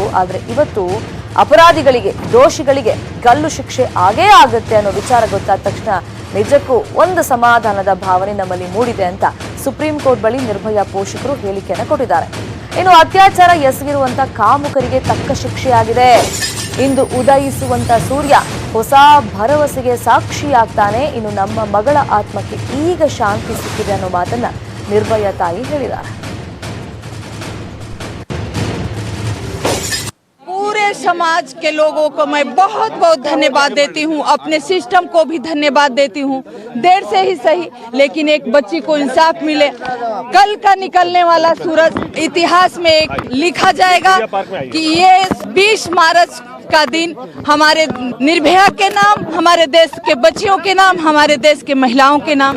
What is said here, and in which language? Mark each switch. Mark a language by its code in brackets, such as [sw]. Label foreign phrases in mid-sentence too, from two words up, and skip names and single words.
[kn] ಆದ್ರೆ ಇವತ್ತು ಅಪರಾಧಿಗಳಿಗೆ, ದೋಷಿಗಳಿಗೆ ಗಲ್ಲು ಶಿಕ್ಷೆ ಆಗೇ ಆಗುತ್ತೆ ಅನ್ನೋ ವಿಚಾರ ಗೊತ್ತಾದ ತಕ್ಷಣ ನಿಜಕ್ಕೂ ಒಂದು ಸಮಾಧಾನದ ಭಾವನೆ ನಮ್ಮಲ್ಲಿ ಮೂಡಿದೆ ಅಂತ ಸುಪ್ರೀಂ ಕೋರ್ಟ್ ಬಳಿ ನಿರ್ಭಯ ಪೋಷಕರು ಹೇಳಿಕೆಯನ್ನು ಕೊಟ್ಟಿದ್ದಾರೆ. ಇನ್ನು ಅತ್ಯಾಚಾರ ಎಸಗಿರುವಂತ ಕಾಮುಕರಿಗೆ ತಕ್ಕ ಶಿಕ್ಷೆಯಾಗಿದೆ. ಇಂದು ಉದಯಿಸುವಂತ ಸೂರ್ಯ ಹೊಸ ಭರವಸೆಗೆ ಸಾಕ್ಷಿಯಾಗ್ತಾನೆ. ಇನ್ನು ನಮ್ಮ ಮಗಳ ಆತ್ಮಕ್ಕೆ ಈಗ ಶಾಂತಿ ಸಿಕ್ಕಿದೆ ಅನ್ನೋ ಮಾತನ್ನ ನಿರ್ಭಯ ತಾಯಿ ಹೇಳಿದ್ದಾರೆ. [hi] पूरे समाज के लोगों को मैं बहुत बहुत धन्यवाद देती हूँ, अपने सिस्टम को भी धन्यवाद देती हूँ। देर से ही सही, लेकिन एक बच्ची को इंसाफ मिले। कल का निकलने वाला सूरज इतिहास में एक लिखा जाएगा कि ये 20 मार्च का दिन हमारे निर्भया के नाम, हमारे देश के बच्चियों के नाम, हमारे देश के महिलाओं के नाम।